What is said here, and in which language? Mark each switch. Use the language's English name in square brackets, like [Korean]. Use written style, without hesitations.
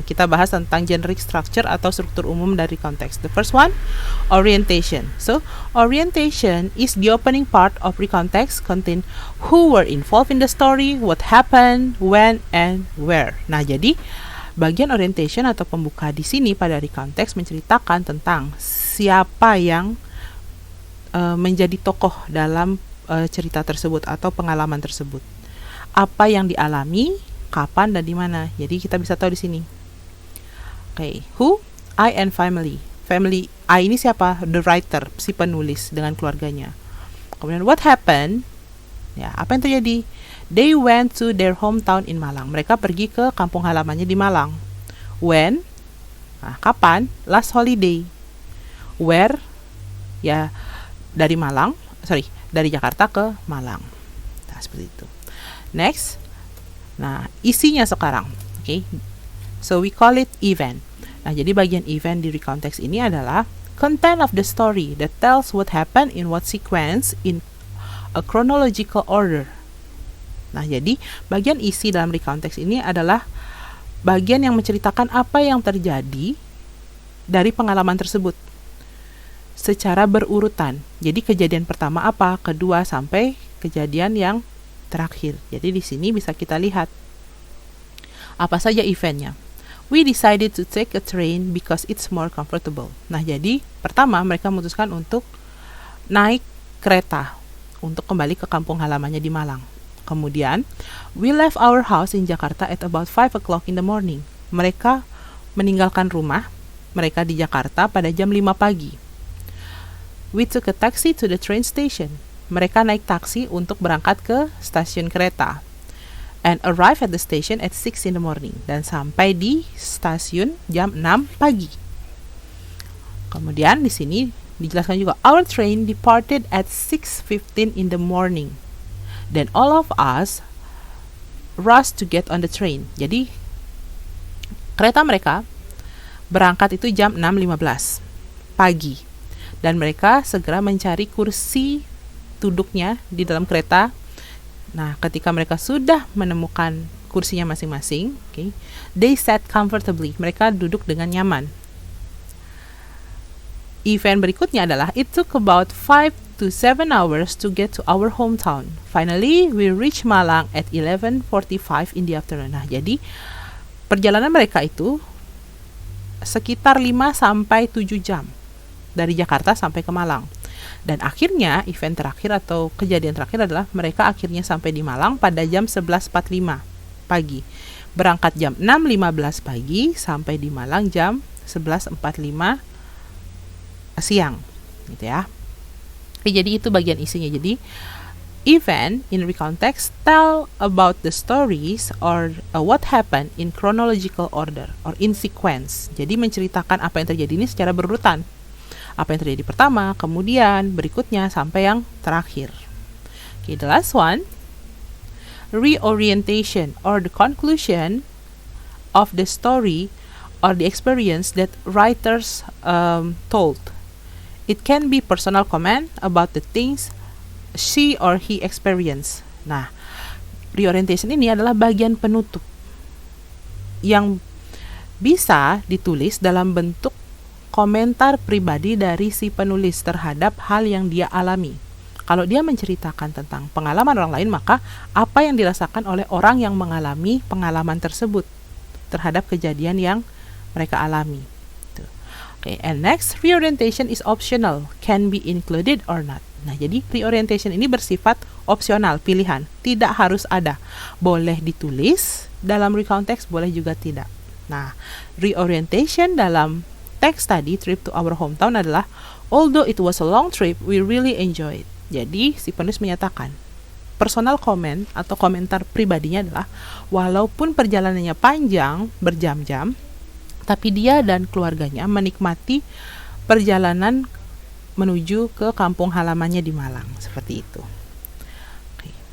[Indonesian] Kita bahas tentang generic structure atau struktur umum dari konteks. [English] The first one, orientation. So, orientation is the opening part of recontext, contain who were involved in the story, what happened, when, and where. [Indonesian] Nah, jadi bagian orientation atau pembuka di sini pada recontext menceritakan tentang siapa yang menjadi tokoh dalam cerita tersebut atau pengalaman tersebut. Apa yang dialami, kapan dan di mana. Jadi kita bisa tahu di sini. [English] Okay, who, I and family. Family I [Indonesian] ini siapa? [English] The writer, [Indonesian] si penulis dengan keluarganya. Kemudian [English] what happened? [Indonesian] Ya, apa yang terjadi? [English] They went to their hometown in Malang. [Indonesian] Mereka pergi ke kampung halamannya di Malang. [English] When? [Indonesian] Nah, kapan? [English] Last holiday. Where? [Indonesian] Ya, dari Jakarta ke Malang. Nah, seperti itu. Next. Nah, isinya sekarang. Okay. [English] So we call it event. [Indonesian] Nah, jadi bagian event di recontext ini adalah [English] content of the story that tells what happened in what sequence in a chronological order. [Indonesian] Nah, jadi bagian isi dalam recontext ini adalah bagian yang menceritakan apa yang terjadi dari pengalaman tersebut secara berurutan. Jadi kejadian pertama apa, kedua sampai kejadian yang terakhir. Jadi di sini bisa kita lihat apa saja eventnya. [English] We decided to take a train because it's more comfortable. [Indonesian] Nah, jadi pertama mereka memutuskan untuk naik kereta untuk kembali ke kampung halamannya di Malang. Kemudian, [English] we left our house in Jakarta at about 5 o'clock in the morning. [Indonesian] Mereka meninggalkan rumah mereka di Jakarta pada jam 5 pagi. [English] We took a taxi to the train station. [Indonesian] Mereka naik taksi untuk berangkat ke stasiun kereta. [English] And arrive at the station at 6 in the morning. [Indonesian] Dan sampai di stasiun jam 6 pagi. Kemudian di sini dijelaskan juga, [English] our train departed at 6:15 in the morning. Then all of us rushed to get on the train. [Indonesian] Jadi kereta mereka berangkat itu jam 6.15 pagi. Dan mereka segera mencari kursi duduknya di dalam kereta. Nah, ketika mereka sudah menemukan kursinya masing-masing, okay, [English] they sat comfortably. [Indonesian] Mereka duduk dengan nyaman. Event berikutnya adalah [English] it took about 5 to 7 hours to get to our hometown. Finally, we reached Malang at 11:45 in the afternoon. [Indonesian] Nah, jadi perjalanan mereka itu sekitar 5 sampai 7 jam dari Jakarta sampai ke Malang. Dan akhirnya event terakhir atau kejadian terakhir adalah mereka akhirnya sampai di Malang pada jam 11.45 pagi. Berangkat jam 6.15 pagi sampai di Malang jam 11.45 siang. Gitu ya. Jadi itu bagian isinya. Jadi [English] event in recontext tell about the stories or what happened in chronological order or in sequence. [Indonesian] Jadi menceritakan apa yang terjadi ini secara berurutan. Apa yang terjadi pertama, kemudian berikutnya sampai yang terakhir. [English] Okay, the last one, reorientation or the conclusion of the story or the experience that writers told. It can be personal comment about the things she or he experienced. [Indonesian] Nah, reorientation ini adalah bagian penutup yang bisa ditulis dalam bentuk komentar pribadi dari si penulis terhadap hal yang dia alami. Kalau dia menceritakan tentang pengalaman orang lain, maka apa yang dirasakan oleh orang yang mengalami pengalaman tersebut terhadap kejadian yang mereka alami. [English] Okay, and next, reorientation is optional, can be included or not. [Indonesian] Nah, jadi reorientation ini bersifat opsional, pilihan, tidak harus ada. Boleh ditulis dalam recontext, boleh juga tidak. Nah, reorientation dalam teks tadi, [English] trip to our hometown [Indonesian] adalah, [English] although it was a long trip, we really enjoyed. [Indonesian] Jadi, si penulis menyatakan, [English] personal comment [Indonesian] atau komentar pribadinya adalah, walaupun perjalanannya panjang, berjam-jam, tapi dia dan keluarganya menikmati perjalanan menuju ke kampung halamannya di Malang. Seperti itu. Okay.